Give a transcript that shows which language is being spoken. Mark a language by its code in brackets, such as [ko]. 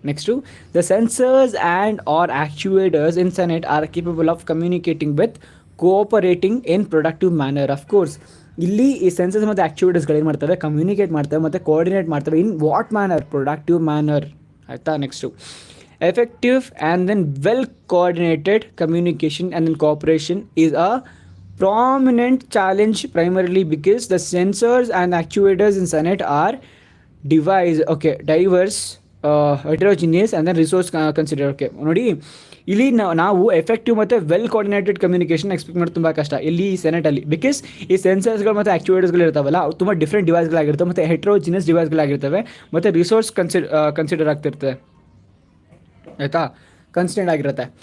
[en] Next the sensors and or actuators in SANET are capable of communicating with cooperating in productive manner. [kn] Of course ಇಲ್ಲಿ ಈ sensors ಮತ್ತು ಆ್ಯಕ್ಚುಯೇಟರ್ಸ್ಗಳು ಏನು ಮಾಡ್ತವೆ, communicate ಮಾಡ್ತವೆ ಮತ್ತು ಕೋಆರ್ಡಿನೇಟ್ ಮಾಡ್ತವೆ. [en] In what manner, productive manner ಆಯಿತಾ. Next effective and then well coordinated communication and then cooperation is a prominent challenge primarily because the sensors and actuators in SANET are diverse, heterogeneous and then resource considered. [kn] ನೋಡಿ ಇಲ್ಲಿ ನಾವು effective ಮತ್ತು well coordinated communication expect ಮಾಡೋದು ತುಂಬ ಕಷ್ಟ ಇಲ್ಲಿ ಈ SANETಲ್ಲಿ. Because ಈ ಸೆನ್ಸರ್ಸ್ಗಳು ಮತ್ತು ಆ್ಯಕ್ಚುಯೇಟರ್ಸ್ಗಳು ಇರ್ತಾವಲ್ಲ ಅವು ತುಂಬ ಡಿಫ್ರೆಂಟ್ ಡಿವೈಸ್ಗಳಾಗಿರ್ತವೆ ಮತ್ತು ಹೆಟ್ರೋಜಿನಿಯಸ್ ಡಿವೈಸ್ಗಳಾಗಿರ್ತವೆ ಮತ್ತು ರಿಸೋರ್ಸ್ ಕನ್ಸಿಡರ್ ಆಗ್ತಿರ್ತದೆ ಆಯಿತಾ, ಕನ್ಸ್ಟೆಂಟ್ ಆಗಿರುತ್ತೆ.